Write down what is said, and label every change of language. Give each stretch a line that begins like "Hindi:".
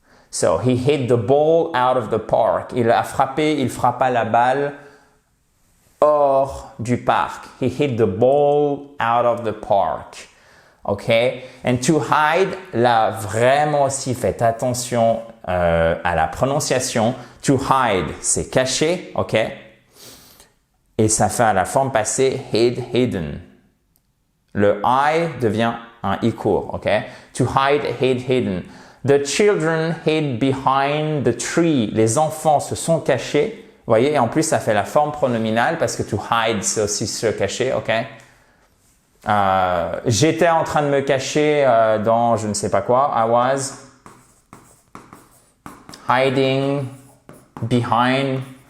English: So, he hit the ball out of the park.
French: Il a frappé, il frappa la balle hors du parc.
English: He hit the ball out of the park. OK? And to hide,
French: là, vraiment aussi, faites attention à la prononciation. To hide, c'est caché. OK? Et ça fait à la forme passée, hid, hidden. Le I devient un I court. OK? To hide, hid, hidden.
English: The children hid behind the tree.
French: Les enfants se sont cachés. Vous voyez, et en plus, ça fait la forme pronominale parce que to hide, c'est aussi se cacher, ok? J'étais en train de me cacher dans je ne sais pas quoi.
English: I was hiding behind.